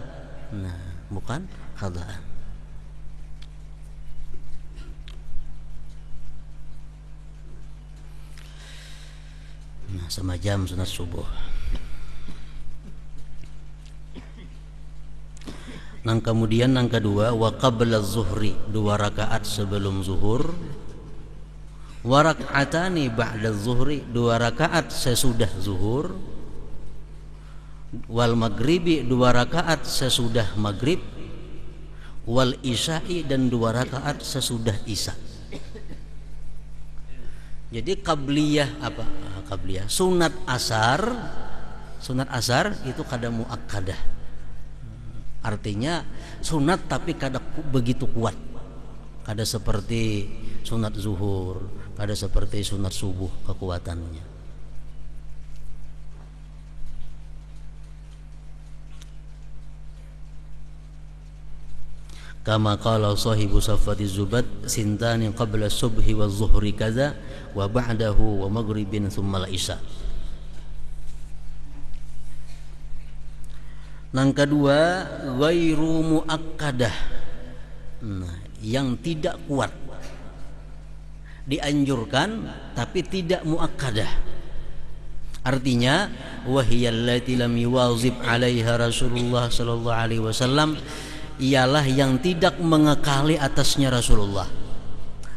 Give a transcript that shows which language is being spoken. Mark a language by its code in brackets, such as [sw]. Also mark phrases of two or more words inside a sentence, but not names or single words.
[bjn] Nah, bukan kadaan. Nah, sama jam sunat subuh. Nang kemudian nang kedua [ar] وقبل الظهر, [bjn] 2 rakaat sebelum zuhur, [ar] وركعتان بعد الظهر, [bjn] 2 rakaat sesudah zuhur, [ar] والمغرب, [bjn] 2 rakaat sesudah maghrib, [ar] والعشاء, [bjn] dan 2 rakaat sesudah isya. Jadi qabliyah apa? Qabliyah sunat asar itu kada muakkadah. Artinya sunat tapi kada begitu kuat, kada seperti sunat zuhur, kada seperti sunat subuh kekuatannya. [ar] كما قال صاحب صفوة الزبد ثنتان قبل الصبح والظهر كذا وبعده والمغرب ثم العشاء. [bjn] Yang kedua [ar] غير مؤكدة, [bjn] nah, yang tidak kuat, dianjurkan tapi tidak muakkadah. [ar] Artinya وهي التي لم يواظب عليها رسول الله صلى الله عليه وسلم, [bjn] ialah yang tidak mengekali atasnya Rasulullah.